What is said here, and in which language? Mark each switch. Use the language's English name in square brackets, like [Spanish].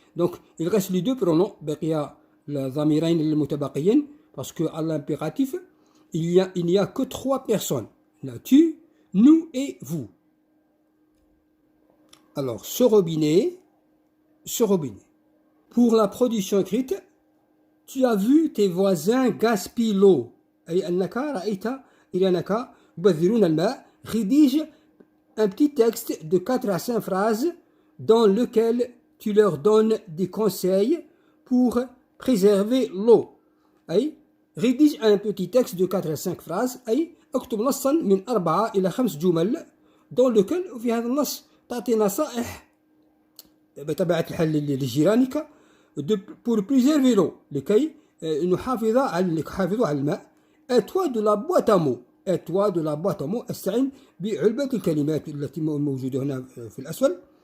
[French] Donc il reste les deux pronoms, [Arabic] baqiya la zamirain al mutabaqiyin, [French] parce que à l'impératif, il n'y a que 3 personnes. Là, tu, nous et vous. Alors ce robinet. Pour la production écrite, tu as vu tes voisins gaspiller l'eau. [Arabic] أي أنك رأيت إلى أنك يبذرون الماء. [French] Rédige un petit texte de 4 à 5 phrases dans lequel tu leur donnes des conseils pour préserver l'eau. أي rédige un petit texte de 4 à 5 phrases. [Arabic] أي اكتب نصا من 4 إلى 5 جمل [French] dans lequel [Arabic] في هذا النص تعطي نصائح بطبيعة الحال لجيرانك [French] pour préserver l'eau [Arabic] لكي نحافظ على الماء. [French] Et toi de la boîte à mots [Arabic] استعن بعلبة الكلمات التي موجودة هنا في الأسفل.